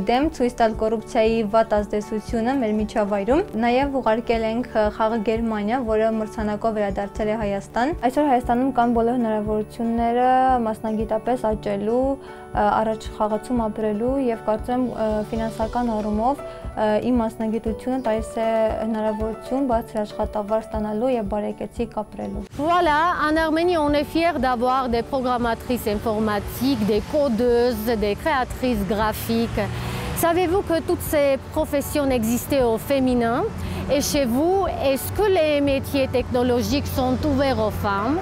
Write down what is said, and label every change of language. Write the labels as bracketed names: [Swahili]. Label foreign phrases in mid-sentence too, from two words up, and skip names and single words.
[Armenian] դեմ, ցույց տալ կոռուպցիայի վատ ազդեցությունը մեր միջավայրում։ Նաև ուղարկել ենք խաղը Գերմանիա, որը մրցանակով վերադարձել է Հայաստան։ Այսօր Հայաստանում կան բոլոր հնարավորությունները մասնագիտապես աճելու, առաջ խաղացում ապրելու եւ կարծում եմ ֆինանսական առումով իմ մասնագիտությունը տալիս է հնարավորություն բարձր աշխատավարձ ստանալու եւ բարեկեցիկ ապրելու։ [French] Voilà, en Arménie, on est fiers d'avoir des programmatrices informatiques, des codeuses, des créatrices graphiques. Savez-vous que toutes ces professions existaient au féminin? Et chez vous, est-ce que les métiers technologiques sont ouverts aux femmes?